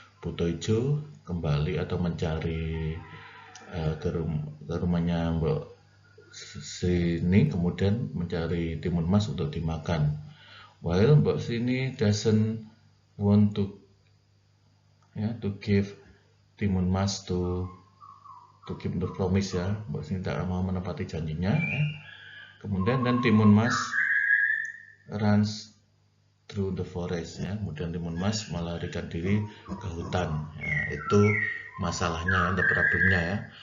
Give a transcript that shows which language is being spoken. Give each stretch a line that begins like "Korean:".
Indonesian: Buto Ijo kembali atau mencari ke rumahnya Mbok Sini, kemudian mencari timun mas untuk dimakan.
English: While Mbok Sini doesn't want to give timun mas to keep the promise ya.
Indonesian: Mbok Sini tidak mau menepati janjinya. Kemudian dan timun mas
English: runs through the forest
Indonesian: ya. Kemudian timun mas melarikan diri ke hutan. Ya, itu masalahnya, the problemnya ya.